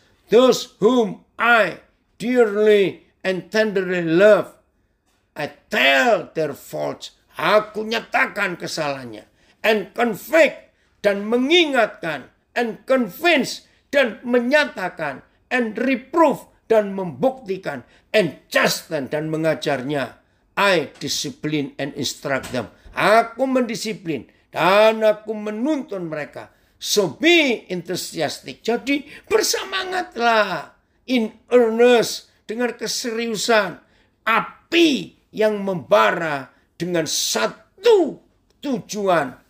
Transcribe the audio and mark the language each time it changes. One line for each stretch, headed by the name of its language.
English: Those whom I dearly and tenderly love, I tell their faults.
Indonesian: Aku nyatakan kesalahannya.
English: And convict,
Indonesian: dan mengingatkan.
English: And convince,
Indonesian: dan menyatakan.
English: And reprove,
Indonesian: dan membuktikan.
English: And chasten,
Indonesian: dan mengajarnya.
English: I discipline and instruct them.
Indonesian: Aku mendisiplin dan aku menuntun mereka.
English: So be enthusiastic.
Indonesian: Jadi bersemangatlah.
English: In earnest.
Indonesian: Dengan keseriusan. Api yang membara dengan satu tujuan.